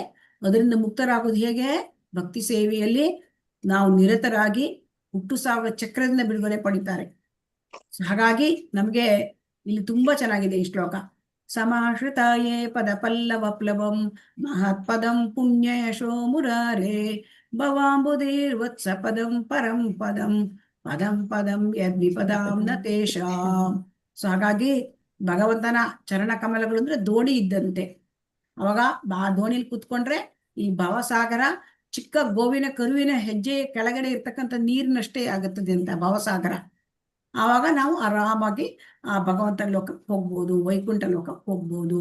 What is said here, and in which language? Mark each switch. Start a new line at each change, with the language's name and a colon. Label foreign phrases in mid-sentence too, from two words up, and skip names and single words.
Kannada: ಅದರಿಂದ ಮುಕ್ತರಾಗೋದು ಹೇಗೆ? ಭಕ್ತಿ ಸೇವೆಯಲ್ಲಿ ನಾವು ನಿರತರಾಗಿ ಹುಟ್ಟು ಸಾವುಗಳ ಚಕ್ರದಿಂದ ಬಿಡುಗಡೆ ಪಡಿತಾರೆ. ಹಾಗಾಗಿ ನಮ್ಗೆ ಇಲ್ಲಿ ತುಂಬಾ ಚೆನ್ನಾಗಿದೆ ಈ ಶ್ಲೋಕ.
Sanskrit: ಸಮಾಶ್ರಿತಾಯೇ ಪದ ಪಲ್ಲವ ಪ್ಲವಂ ಮಹತ್ಪದಂ ಪುಣ್ಯ ಯಶೋ ಮುರಾರೇ ಭವಾಂಬುಧೀರ್ವತ್ಸ ಪದಂ ಪರಂ ಪದಂ ಪದಂ ಪದಂ ಯದ್ವಿಪದಾಂ ನ ತೇಷಾಂ.
Kannada: ಸೊ ಹಾಗಾಗಿ ಭಗವಂತನ ಚರಣ ಕಮಲಗಳು ಅಂದ್ರೆ ದೋಣಿ ಇದ್ದಂತೆ. ಅವಾಗ ಆ ದೋಣಿಲಿ ಕೂತ್ಕೊಂಡ್ರೆ ಈ ಭವಸಾಗರ ಚಿಕ್ಕ ಗೋವಿನ ಕರುವಿನ ಹೆಜ್ಜೆ ಕೆಳಗಡೆ ಇರ್ತಕ್ಕಂಥ ನೀರಿನಷ್ಟೇ ಆಗುತ್ತದೆ ಅಂತ ಭವಸಾಗರ. ಆವಾಗ ನಾವು ಆರಾಮಾಗಿ ಆ ಭಗವಂತನ ಲೋಕಕ್ಕೆ ಹೋಗ್ಬೋದು, ವೈಕುಂಠ ಲೋಕಕ್ಕೆ ಹೋಗ್ಬೋದು.